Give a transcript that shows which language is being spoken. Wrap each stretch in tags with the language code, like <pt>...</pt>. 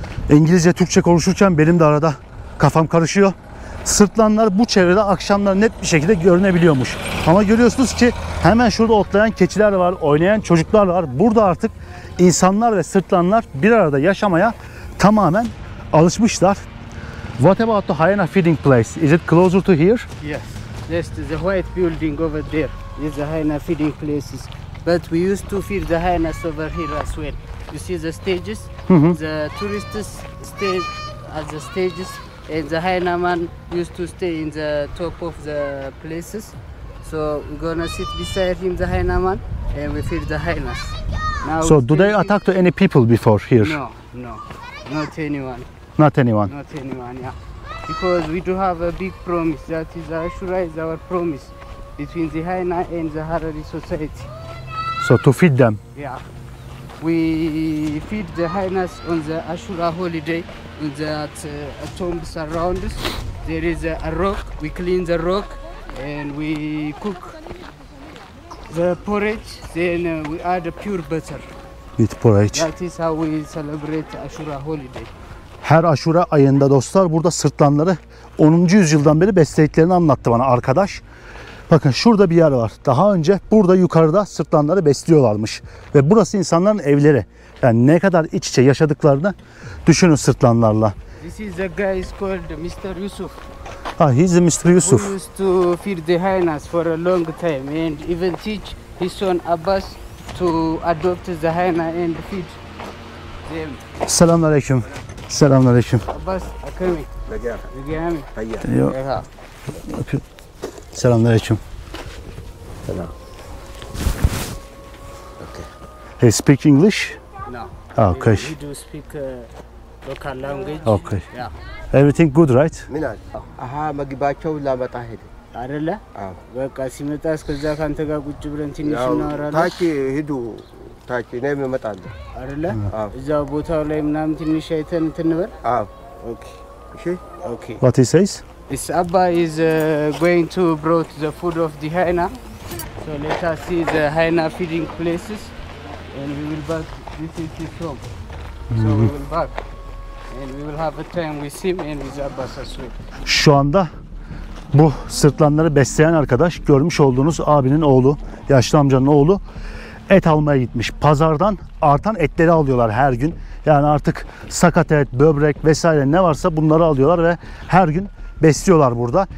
<tr>İngilizce, Türkçe konuşurken benim de arada kafam karışıyor. Sırtlanlar bu çevrede akşamlar net bir şekilde görünebiliyormuş. Ama görüyorsunuz ki hemen şurada otlayan keçiler var, oynayan çocuklar var. Burada artık insanlar ve sırtlanlar bir arada yaşamaya tamamen alışmışlar.</tr> <en>What about the hyena feeding place? Is it closer to here? Yes, that's the white building over there. Is the hyena feeding places. But we used to feed the hyenas over here as well. You see the stages? The tourists stay at the stages, and the hyena man used to stay in the top of the places. So we're gonna sit beside him, the hyena man, and we feed the hyenas. Now So do they attack to any people before here? No, not anyone. Not anyone. Not anyone, yeah. Because we do have a big promise. That is Ashura is our promise between the hyena and the Harari society. So to feed them. Yeah. we feed the hyenas on the Ashura holiday. On the tombs around us, there is a rock. We clean the rock and we cook the porridge. Then we add a pure butter. With porridge. That is how we celebrate Ashura holiday.</en> <tr>Her Aşura ayında dostlar burada sırtlanları 10. yüzyıldan beri beslediklerini anlattı bana arkadaş. Bakın şurada bir yer var. Daha önce burada yukarıda sırtlanları besliyorlarmış. Ve burası insanların evleri. Yani ne kadar iç içe yaşadıklarını düşünün sırtlanlarla.</tr> <en>This is the guy is called Mr. Yusuf. Ah, he's Mr. Yusuf. Who used to feed the hyenas for a long time and even teach his son Abbas to adopt the hyena and feed them.</en> <ar>Selamünaleyküm. Selamünaleyküm. Abbas, akami. Lagami. Yo.</ar> <en>Yeah.</en> <ar>Selamünaleyküm. Selam.</ar> <en>He speak English? No. Okay. We do speak local language. Okay. Yeah. Everything good, right?</en> <am>ምን አለ? አሃ መግባቸው ላመጣ ሄደ። አይደለ? አዎ። በቃ ሲመጣ እስከዛ ካንተ ጋር ቁጭ ብለን ትንሽ ያው እናወራለን። ታች ሂዱ። ታች እኔም እመጣለሁ። አይደለ? አዎ። እዛው ቦታው ላይ ምናምን ትንሽ አይተን ትንበር። አዎ።</am> <en>ኦኬ</en> <am>እሺ።</am> <en>ኦኬ። What he says? This Abba is going to brought the food of the hyena. So let us see the hyena feeding places and we will back. This is his home. So we will back and we will have a time with him and with Abbas as well.</en> <tr>Şu anda bu sırtlanları besleyen arkadaş görmüş olduğunuz abinin oğlu, yaşlı amcanın oğlu et almaya gitmiş. Pazardan artan etleri alıyorlar her gün. Yani artık sakat et, böbrek vesaire ne varsa bunları alıyorlar ve her gün besliyorlar burada.</tr>